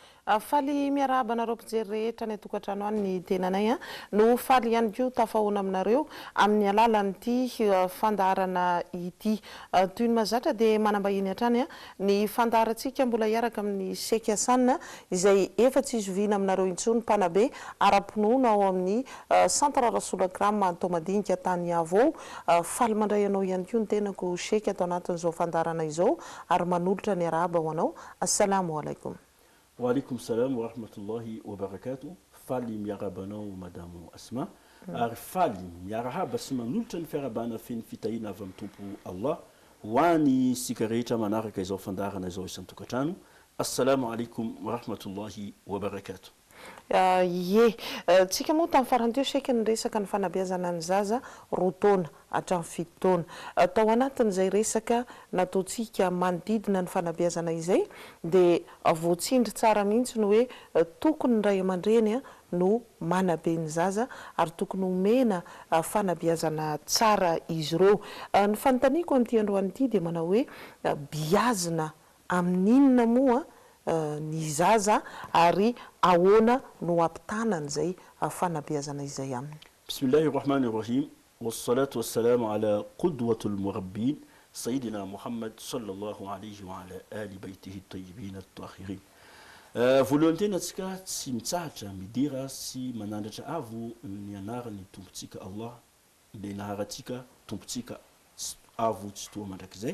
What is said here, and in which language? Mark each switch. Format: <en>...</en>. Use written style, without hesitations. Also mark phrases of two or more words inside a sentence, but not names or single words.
<mg>faly miarahaba anareo mpijery rehetra ny tokantrano any ny tenanay no faly ihany koa tafahona aminareo amin'ny alalan'ity fandaharana ity toy ny mazatra dia manambahiny hatrany ny fandaharantsika mbola hiaraka amin'ny sekasanina izay efa tsy izoviana aminareo intsony mpanabe ara-pinoana ao amin'ny centre rasolagrama Antomadinika tany Avo faly mandray anao ihany koa ny tenako seka atao anatin'izao fandaharana izao ary manolotra ny arahaba ho anao.</mg> <ar>السلام عليكم. وعليكم السلام ورحمة الله وبركاته.</ar> <mg>Faly miarabanao madame Asma. Ary faly miarahaba sy manolotra ny fiarabana feny fitahina avy amin'ny tompo Allah ho any sika rehetra manaraka izao fandaharana izao isan-tokantrano.</mg> <ar>السلام عليكم ورحمة الله وبركاته.</ar> <mg>Tsika moa tamin'ny farany teo seka ny resaka ny fanabeazana ny zaza roa taona hatramin'ny fito taona. Tao anatin'izay resaka nataontsika manodidina ny fanabeazana izay dia voatsindry tsara mihitsy ny hoe tokony ny ray aman-dreny no manabe ny zaza ary tokony omena fanabeazana tsara izy ireo. Ny fanontaniako amin'ity androany ity dia manao hoe biazina amin'inona moa ny zaza ary ahoana no ampitanana izay fanabeazana izay aminy.</mg> <ar>بسم الله الرحمن الرحيم. والصلاة والسلام على قدوة المربين سيدنا محمد صلى الله عليه وعلى آل بيته الطيبين الطاهرين.</ar> <mg>Voalohany tena tsika tsy mitsahatra midira sy manandratra avo ny anarany tompontsika Allah dia naharatsika tompontsika avo tsy toa mandrakizay.</mg>